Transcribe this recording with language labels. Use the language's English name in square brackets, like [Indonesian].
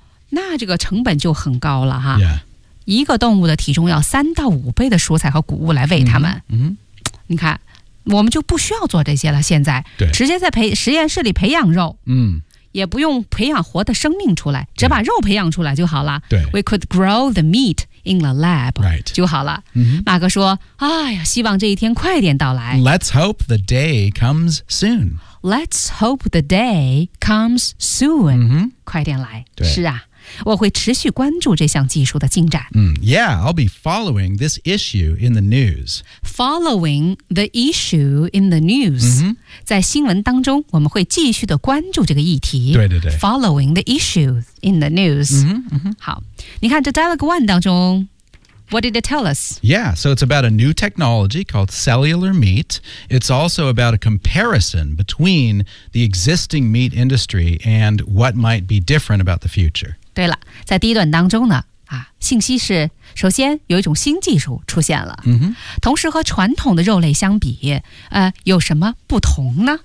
[Chinese] 那这个成本就很高了哈。 [English] Yeah. [Chinese] 一个动物的体重要3到5倍的蔬菜和谷物来喂它们、 mm-hmm. 你看我们就不需要做这些了现在对直接在实验室里培养肉、 mm. 也不用培养活的生命出来只把肉培养出来就好了对 [English] We could grow the meat in the lab、 right. [Chinese] 就好了、 mm-hmm. 马克说哎呀，希望这一天快点到来 [English] Let's hope the day comes soon Let's hope the day comes soon、 mm-hmm. [Chinese] 快点来对是啊我会持续关注这项技术的进展、 [English] mm, Yeah, I'll be following this issue in the news Following the issue in the news、 mm-hmm. [Chinese] 在新闻当中我们会继续的关注这个议题对对对 [English] Following the issue in the news、 mm-hmm, mm-hmm. [Chinese] 好你看这 Dialogue 1当中 [English] What did it tell us? Yeah, so it's about a new technology called cellular meat It's also about a comparison between the existing meat industry And what might be different about the future [Chinese] 对了在第一段当中呢啊，信息是首先有一种新技术出现了， mm-hmm. 同时和传统的肉类相比，有什么不同呢